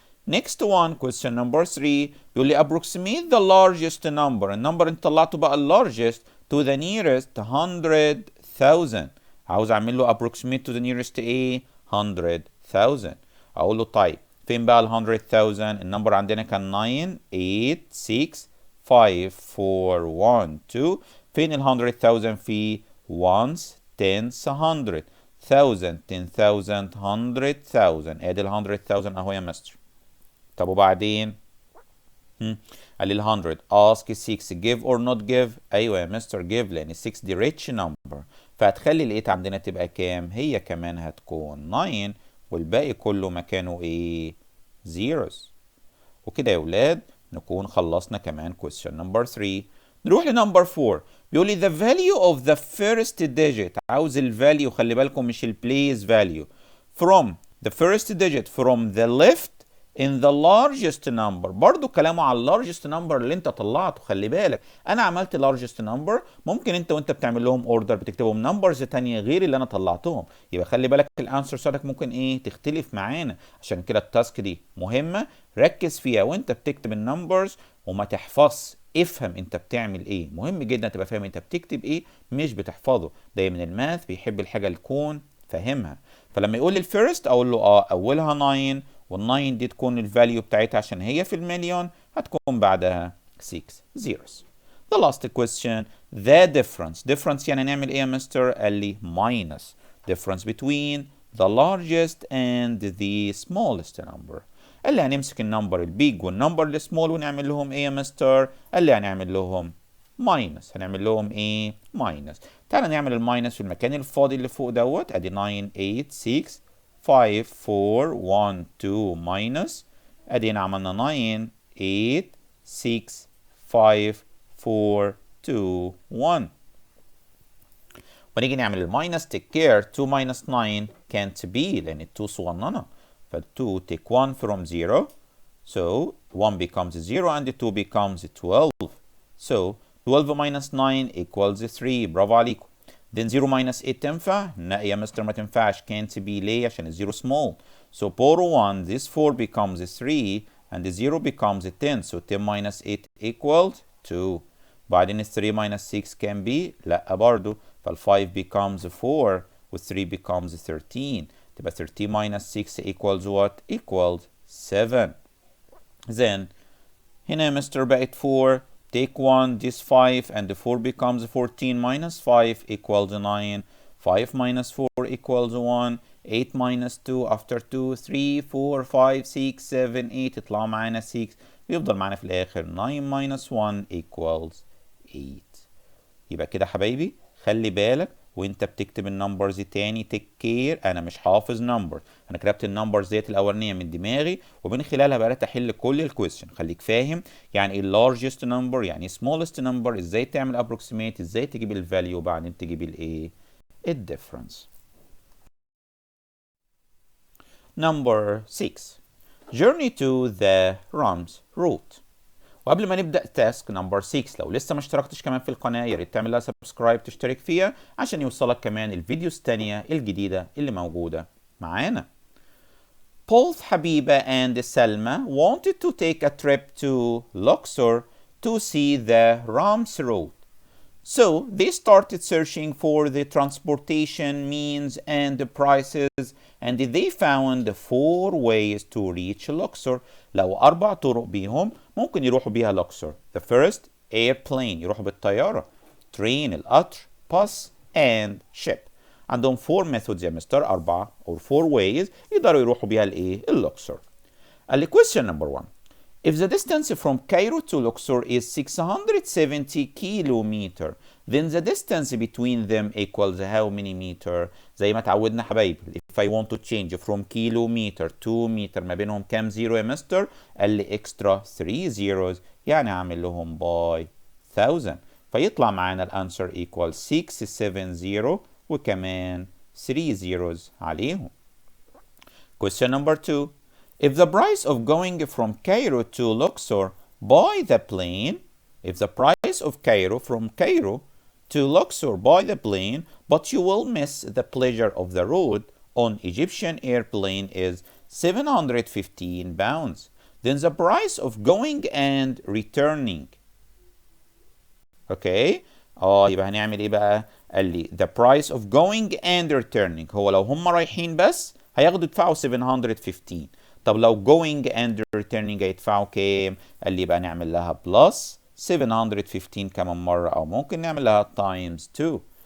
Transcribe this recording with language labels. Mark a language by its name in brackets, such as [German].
[English] Next one question number 3 [Arabic] بيقول لي [English] approximate the largest number. [Arabic] النمبر انت طلعته بقى [English] largest to the nearest [Arabic] 100,000. عاوز اعمل له [English] approximate to the nearest [Arabic] ايه؟ 100,000. اقول له طيب فين بقى ال 100,000؟ النمبر عندنا كان 9 8 6 5 4 1 2. فين ال 100,000 في [English] ones tens [Arabic] 100 1000 10,000 100,000. ادي ال 100,000 اهو يا مستر. طب وبعدين قال لي ال 100 ask 6 [English] give or not give. [Arabic] ايوه يا مستر give لان 6 دي [English] rich number [Arabic] فهتخلي ال 8 عندنا تبقى كام؟ هي كمان هتكون 9 والباقي كله مكانه ايه؟ zeros. وكده يا ولاد نكون خلصنا كمان [English] question number 3. [Arabic] نروح لنمبر 4 بيقول لي [English] the value of the first digit. [Arabic] عاوز الفاليو، خلي بالكم مش البليس value. [English] From the first digit from the left in the largest number. [Arabic] برضو كلامه على largest number اللي انت طلعته. خلي بالك انا عملت largest number، ممكن انت وانت بتعمل لهم order بتكتبهم numbers تانية غير اللي انا طلعتهم، يبقى خلي بالك الانسر بتاعتك ممكن ايه تختلف معانا. عشان كده التاسك دي مهمة، ركز فيها وانت بتكتب النمبرز وما تحفظ، افهم انت بتعمل ايه. مهم جدا تبقى فاهم انت بتكتب ايه مش بتحفظه. دايما الماث بيحب الحاجة اللي تكون فاهمها. فلما يقول لي الفيرست اقول له اولها 9، وال9 دي تكون الفاليو بتاعتها عشان هي في المليون، هتكون بعدها 6 zeros. [English] The last question, the difference. [Arabic] Difference يعني نعمل ايه يا مستر؟ قال لي minus. [English] Difference between the largest and the smallest number. [Arabic] قال لي هنمسك النمبر البيج والنمبر السمول ونعمل لهم ايه يا مستر؟ قال لي هنعمل لهم ماينس. هنعمل لهم ايه؟ ماينس. تعالى نعمل الماينس في المكان الفاضي اللي فوق دوت. ادي 9 8 6 5 4 1 2 ماينس. ادينا عملنا 9 8 6 5 4 2 1. ونيجي نعمل الماينس [English] take care 2 minus 9 can't be [Arabic] لان 2 صغننه. [English] ف 2 take 1 from 0. So 1 becomes 0 and 2 becomes 12. So 12 minus 9 equals 3. [Arabic] برافو عليكم. [English] Then 0 minus 8 [Arabic] تنفع؟ لا يا مستر ما تنفعش. [English] can't be [Arabic] ليه؟ عشان الزيرو small. [English] So borrow 1. This 4 becomes 3 and the 0 becomes 10. So 10 minus 8 equals 2. بعدين 3 minus 6 can be؟ [Arabic] لا برضو. [English] فال 5 becomes 4 وال 3 becomes 13. [Arabic] تبقى [English] 13 minus 6 equals what? Equals 7. Then [Arabic] هنا يا مستر بقت 4. [English] Take 1, this 5 and the 4 becomes 14 minus 5 equals 9. 5 minus 4 equals 1. 8 minus 2 after 2 3 4 5 6 7 8 [Arabic] يطلع معانا [English] 6. [Arabic] ويفضل معانا في الآخر 9 [English] minus 1 equals 8. [Arabic] يبقى كده حبايبي خلي بالك وانت بتكتب النمبرز تاني تيك كير. انا مش حافظ نمبر، انا كتبت النمبرز ديت الاولانيه من دماغي ومن خلالها بدات احل كل الكويستشن. خليك فاهم يعني ايه اللارجست نمبر، يعني ايه سمولست نمبر، ازاي تعمل ابروكسيميت، ازاي تجيب الفاليو وبعدين تجيب الايه الديفرنس. [English] Number 6 journey to the Rams route. [Arabic] وقبل ما نبدأ تاسك نمبر 6 لو لسه ما اشتركتش كمان في القناة يا ريت تعمل لها سبسكرايب تشترك فيها عشان يوصلك كمان الفيديوز التانية الجديدة اللي موجودة معانا. [English] Both حبيبة and Selma wanted to take a trip to Luxor to see the Rams route. So they started searching for the transportation means and the prices and they found 4 ways to reach Luxor. [Arabic] لو 4 طرق بيهم ممكن يروحوا بيها لوكسور. [English] The first airplane [Arabic] يروحوا بالطيارة. [English] Train القطر. Bus and ship. [Arabic] عندهم 4 methods يا مستر 4 [English] or 4 ways [Arabic] يقدروا يروحوا بيها الايه اللوكسور. قال لي question number 1. [English] If the distance from Cairo to Luxor is 670 kilometer, then the distance between them equals how many meter? [Arabic] زي ما اتعودنا حبايبي. [English] If I want to change from kilometer to meter [Arabic] ما بينهم كام زيرو يا مستر؟ قال لي [English] extra 3 zeros [Arabic] يعني اعمل لهم [English] by 1000. [Arabic] فيطلع معانا الانسر equals 670 وكمان 3 zeros عليهم. [English] Question number 2. If the price of going from Cairo to Luxor by the plane, if the price of Cairo from Cairo to Luxor by the plane, but you will miss the pleasure of the road on Egyptian airplane is 715 pounds, then the price of going and returning. Okay? [Arabic] يبقى هنعمل ايه بقى؟ قال لي [English] the price of going and returning. [Arabic] هو لو هم رايحين بس هياخدوا يدفعوا 715. طب لو [English] going and returning [Arabic] هيدفعوا كام؟ قال لي يبقى نعمل لها [English] plus 715 [Arabic] كمان مرة أو ممكن نعمل لها [English] times 2.